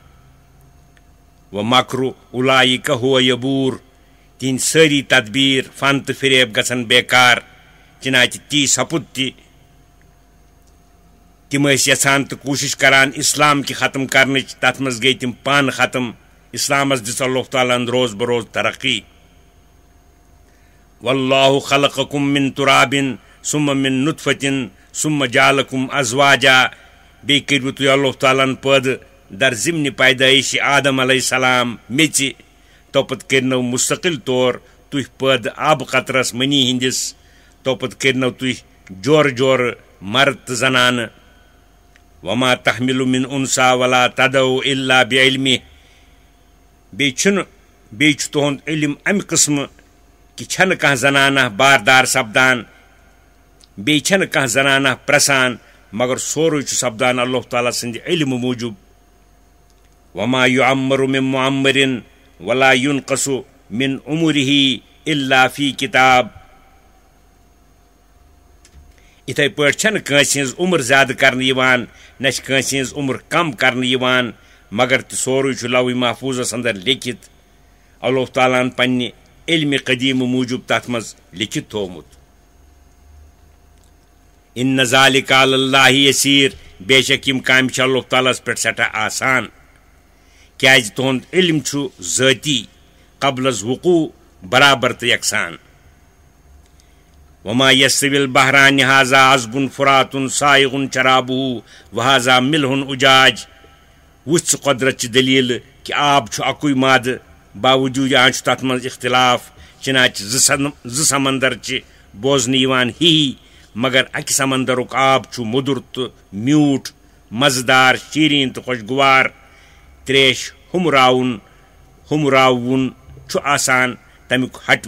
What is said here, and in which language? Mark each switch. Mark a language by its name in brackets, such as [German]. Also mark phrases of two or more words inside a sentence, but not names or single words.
[Arabic] ومکرُ اولئک هو یبور [Kashmiri] تِہنٛدۍ سٲری تدبیٖر فن تہٕ فریب گژھن بیکار چنانچہ تی سپُد تہِ تِم ٲسۍ یژھان تہٕ کوٗشش کران اسلام کہِ ختم کرنٕچ تتھ منٛز گٔیہِ تِم پانہٕ ختم اسلامس دِژ اللہ تعالیٰ ہن روز بروز ترقی [Arabic] واللہ خلقکم من تراب ثم من نطفة ثم جعلکم ازواجا [Kashmiri] بیٚیہِ کٔرِو تُہۍ اللہ تعالیٰ ہن پٲدٕ در ضمنِ پیدٲیش آدم علیہ السلام میٚژِ توپت کٔرنو مستقل طور تُہۍ پٲدٕ آبہٕ قطرس منی ہندِس توپت کٔرنو تُہۍ جورٕ جورٕ مرد تہٕ زنانہٕ [Arabic] وما تحمل من انسا ولا تدعو الا بعلمه [Kashmiri] بیٚیہِ چھُ تُہُنٛد علم امہِ قٕسمہٕ کہ چھنہٕ کانٛہہ زنانہ باردار سپدان بیٚیہِ چھنہٕ کانٛہہ زنانہ پرٛسان مگر سورُے چھُ سپدان اللہ تعالیٰ سٕنٛدِ علمہٕ موٗجوٗب [Arabic] وما يعمر من معمر ولا ينقص من عمره الا في کتاب [Kashmiri] یِتھَے پٲٹھۍ چھنہٕ کٲنٛسہِ ہٕنٛز عمر زیادٕ کرنہٕ یِوان نہ چھِ کٲنٛسہِ ہٕنٛز عمر کم کرنہٕ یِوان مگر تہِ سورُے چھُ لوح محفوظس اندر لیکھِتھ اللہ تعالیٰ ہن پننہِ علمِ قدیٖمہٕ موٗجوٗب تتھ منٛز لیکھِتھ تھوٚومُت [Arabic] ان ذالک علی اللہ یسیٖر [Kashmiri] بے شک یِم کامہِ چھِ اللہ تعالیٰ ہس پٮ۪ٹھ سٮ۪ٹھاہ آسان کیٛازِ تُہُنٛد علم چھُ ذٲتی قبل از وقوع برابر تہٕ یکسان [Arabic] وما يستوي البحران هذا عذب فرات سائغ شرابه وهذا ملح اجاج [Kashmiri] وچھ قدرت چہِ دلیل کہ آب چھُ اکُے مادٕ باوجوٗد آز چھُ تتھ منٛز اختلاف چنانچہ زٕ سمندر چھِ بوزنہٕ یِوان ہی مگر اکہِ سمندرُک آب چھُ موٚدُر تہٕ میوٗٹھ مزٕدار شیٖریٖن تہٕ خۄشگوار تریش ہُمراوُن چھُ آسان تمیُک ہٹہِ